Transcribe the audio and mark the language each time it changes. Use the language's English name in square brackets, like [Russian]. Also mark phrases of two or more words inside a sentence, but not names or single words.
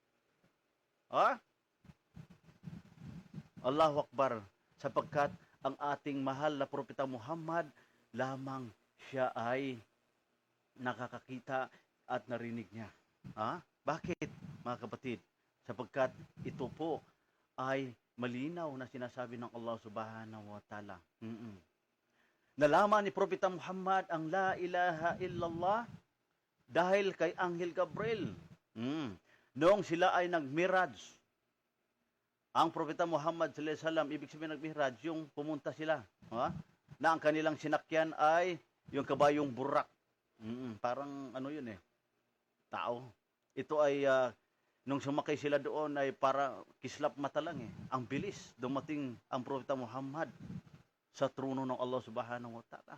[Arabic] الله أكبر, [Filipino] sapagkat ang ating mahal na Propeta Muhammad, lamang siya ay nakakakita at narinig niya. Bakit, mga kapatid? Sapagkat ito po ay malinaw na sinasabi ng Allah [Arabic] سبحانه وتعالى. [Filipino] Nalaman ni Propeta Muhammad ang [Arabic] لا إله إلا الله [Filipino] dahil kay Anghel Gabriel. Noong sila ay nagmiraj, ang Propeta Muhammad [Arabic] صلى الله عليه وسلم, [Filipino] ibig sabihin nagmihraj, yung pumunta sila, na ang kanilang sinakyan ay yung kabayong burak. Parang ano yun tao. Ito ay, nung sumakay sila doon ay para kislap mata lang Ang bilis, dumating ang Propeta Muhammad sa trono ng Allah [Arabic] سبحانه وتعالى.